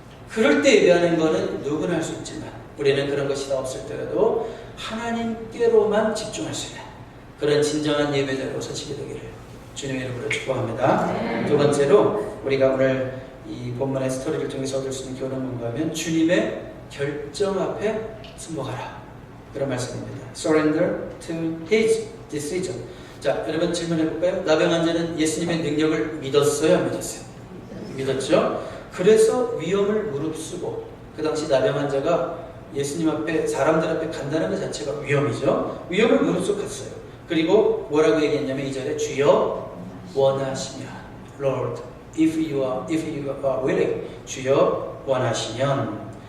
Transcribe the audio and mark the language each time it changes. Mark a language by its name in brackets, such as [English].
[Korean] 그럴 때 예배하는 거는 누구나 할 수 있지만 우리는 그런 것이 다 없을 때라도 하나님께로만 집중할 수 있는 그런 진정한 예배자로 서치게 되기를 주님의 이름으로 축복합니다. 두 번째로 우리가 오늘 이 본문의 스토리를 통해서 얻을 수 있는 교훈은 뭔가 하면 주님의 결정 앞에 순복하라, 그런 말씀입니다. [English] Surrender to His decision. [Korean] 자, 여러분 질문해 볼까요? 나병 환자는 예수님의 능력을 믿었어요, 안 믿었어요? 믿었죠? 그래서 위험을 무릅쓰고, 그 당시 나병 환자가 예수님 앞에, 사람들 앞에 간다는 것 자체가 위험이죠. 위험을 무릅쓰고 갔어요. 그리고 뭐라고 얘기했냐면 2절에 주여 원하시면, [English] Lord, if you are willing, [Korean] 주여 원하시면.